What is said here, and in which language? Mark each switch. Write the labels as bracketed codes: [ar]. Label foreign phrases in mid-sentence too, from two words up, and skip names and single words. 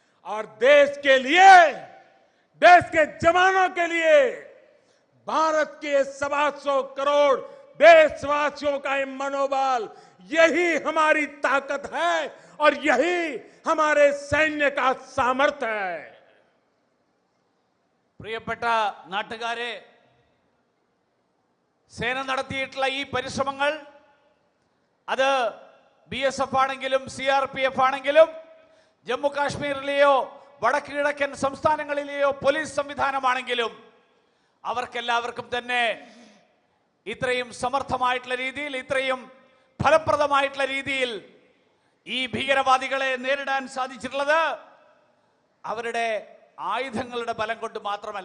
[hi] और देश के लिए, देश के जवानों के लिए, भारत के 125 करोड़ देशवासियों का ये मनोबल, यही हमारी ताकत है और यही हमारे सैन्य का सामर्थ्य है। [ml] പ്രിയപ്പെട്ട നാട്ടുകാരെ, സേന നടത്തിയിട്ടുള്ള ഈ പരിശ്രമങ്ങൾ അത് BSF ആണെങ്കിലും CRPF ആണെങ്കിലും ജമ്മു കാശ്മീരിലെയോ വടക്ക് കിഴക്കൻ സംസ്ഥാനങ്ങളിലെയോ പോലീസ് സംവിധാനമാണെങ്കിലും അവർക്കെല്ലാവർക്കും തന്നെ ഇത്രയും സമർത്ഥമായിട്ടുള്ള രീതിയിൽ, ഇത്രയും ഫലപ്രദമായിട്ടുള്ള രീതിയിൽ ഈ ഭീകരവാദികളെ നേരിടാൻ സാധിച്ചിട്ടുള്ളത് അവരുടെ ആയുധങ്ങളുടെ ബലം കൊണ്ട് മാത്രമല്ല.